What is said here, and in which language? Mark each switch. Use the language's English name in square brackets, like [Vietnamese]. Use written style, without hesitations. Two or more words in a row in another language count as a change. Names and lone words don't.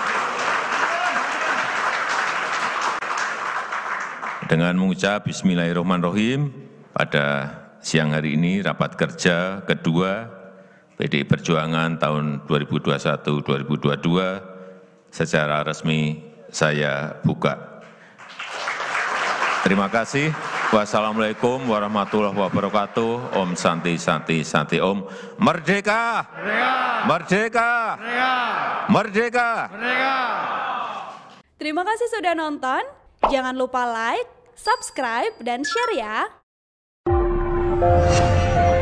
[Indonesian] Dengan mengucap Bismillahirrahmanirrahim, pada siang hari ini rapat kerja kedua PDI Perjuangan tahun 2021-2022 secara resmi saya buka. Terima kasih. [Arabic] والسلام عليكم ورحمة الله وبركاته. [Sanskrit] ॐ शान्ति शान्ति शान्ति ॐ. [Indonesian] Merdeka! Merdeka! Merdeka! Merdeka! Merdeka! Terima kasih sudah nonton. Jangan lupa like, subscribe, dan share ya.